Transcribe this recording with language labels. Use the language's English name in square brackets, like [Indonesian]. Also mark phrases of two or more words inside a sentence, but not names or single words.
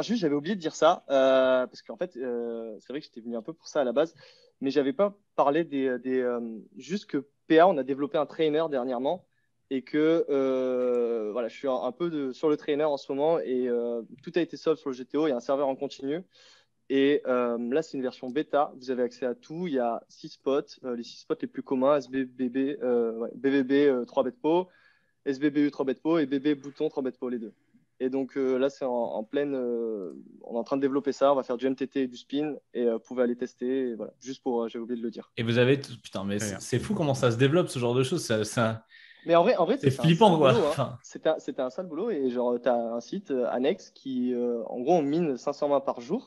[French] Juste, j'avais oublié de dire ça, parce qu'en fait, c'est vrai que j'étais venu un peu pour ça à la base, mais j'avais pas parlé juste que PA, on a développé un trainer dernièrement, et que voilà, je suis un peu sur le trainer en ce moment, et tout a été solve sur le GTO, il y a un serveur en continu, et là, c'est une version bêta, vous avez accès à tout, il y a 6 spots, les 6 spots les plus communs, SBBB, BBB 3 bet po, SBBU 3 bet po et BB bouton 3 bet po, les deux. Et donc là, c'est en pleine. On est en train de développer ça. On va faire du MTT et du spin. Et vous pouvez aller tester. Et voilà. Juste pour. J'ai oublié de le dire. Et vous avez. Putain, mais c'est fou comment ça se développe ce genre de choses. Mais en vrai c'est c'était flippant, un sale quoi. boulot, hein. Enfin, C'était un sale boulot. Et genre, tu as un site annexe qui, en gros, on mine 500 mains par jour.